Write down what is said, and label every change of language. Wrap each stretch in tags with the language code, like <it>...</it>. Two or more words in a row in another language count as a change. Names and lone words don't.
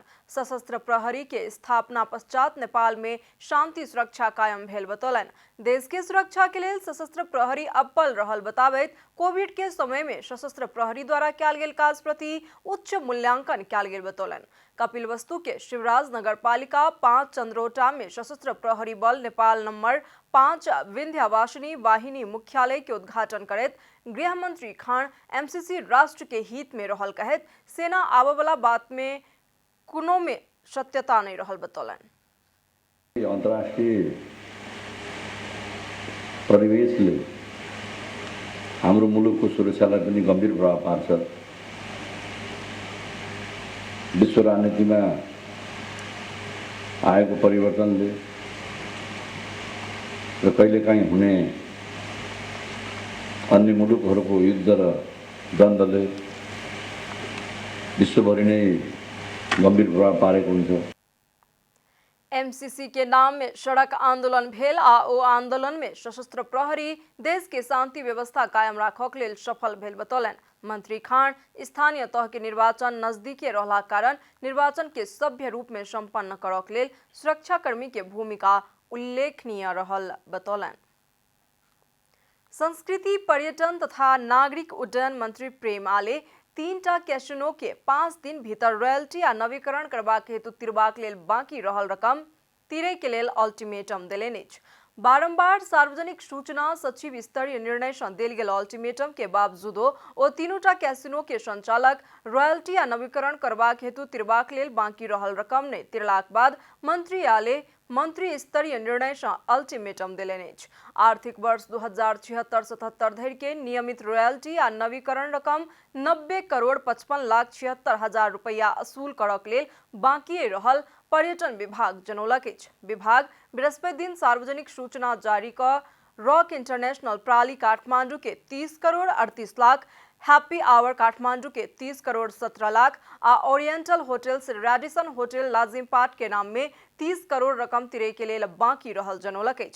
<mai>सशस्त्र प्रहरी के स्थापना पश्चात नेपाल में शांति सुरक्षा कायम भेल बतौलनि। देश के सुरक्षा के लेल सशस्त्र प्रहरी अब्बल रहल बताबैत कोविड के समय में सशस्त्र प्रहरी द्वारा कयल गेल काज प्रति उच्च मूल्यांकन कयल गेल बतौलनि। कपिलवस्तु के शिवराज नगर पालिका 5 चंद्रोटा में सशस्त्र प्रहरी बल नेपाल नंबर 5 विंध्यवासिनी वाहिनी मुख्यालय के उद्घाटन करैत गृह मंत्री खान एमसीसी राष्ट्र के हित में रहल। कहैत सेना आबय वाला बात में कोनो में सत्यता नहीं रहल बतौलनि।</mai> <ne>अंतर्राष्ट्रीय परिवेशले हाम्रो मुलुकको सुरक्षालाई पनि गम्भीर प्रभाव पार्छ। विश्व राजनीतिमा आएको परिवर्तनले र कहिलेकाहीँ हुने अन्य मुलुकहरूको युद्ध र द्वन्द्वले विश्वभरि नै गंभीर प्रभाव पारेको हुन्छ।</ne> <mai>एमसीसी के नाम में सड़क आंदोलन भेल आ ओ आंदोलन में सशस्त्र प्रहरी देश के शांति व्यवस्था कायम राखक लेल सफल भेल बतौलनि। मंत्री खान स्थानीय तह के निर्वाचन नजदीके रहला कारण निर्वाचन के सभ्य रूप में संपन्न करक लेल सुरक्षाकर्मी के भूमिका उल्लेखनीय रहल बतौलनि। संस्कृति पर्यटन तथा नागरिक उड्डयन मंत्री प्रेम आले 3टा कैसिनो के 5 दिन भीतर रॉयल्टी आ नवीकरण करबाक हेतु तिरबाक लेल बाकी रहल रकम तिरै के लेल अल्टीमेटम देलनि अछि। बारंबार सार्वजनिक सूचना सचिव स्तरीय निर्णय से देल गेल अल्टीमेटम के बावजूदो ओ तीनोटा कैसिनो के संचालक रॉयल्टी आ नवीकरण करबाक हेतु तिरबाक लेल बाकी रहल रकम ने तिरलाक बाद मंत्री आले मंत्री स्तरीय निर्णय से अल्टीमेटम देलनि अछि। आर्थिक वर्ष 2076-77 धरि के नियमित रॉयल्टी आ नवीकरण रकम 90 करोड़ 55 लाख 76 हजार रुपया असूल करक लेल बाकी रहल पर्यटन विभाग जनौलक अछि। विभाग बृहस्पति दिन सार्वजनिक सूचना जारी क रॉक इंटरनेशनल प्राली काठमांडू के 30 करोड़ 38 लाख, हैप्पी आवर काठमांडू के 30 करोड़ 17 लाख आ ओरिएंटल होटल्स रेडिसन होटल लाजिमपाट के नाम में 30 करोड़ रकम तिरै के लेल बाकी रहल जनौलक अछि।</mai>